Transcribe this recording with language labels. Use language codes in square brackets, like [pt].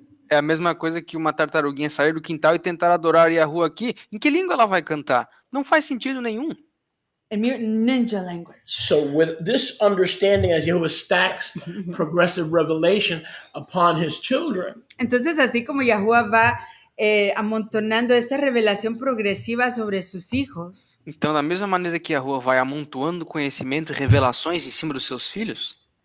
[pt] É a mesma coisa que uma tartaruguinha sair do quintal e tentar adorar Yahuwah aqui. Em que língua ela vai cantar? Não faz sentido nenhum. [en] En ninja language. So with this understanding, as Yahuwah stacks progressive revelation upon his children, [es] Entonces, así como Yahuwah va amontonando esta revelación progresiva sobre sus hijos, [pt] Então, da mesma maneira que Yahuwah vai amontoando conhecimento e revelações em cima dos seus filhos,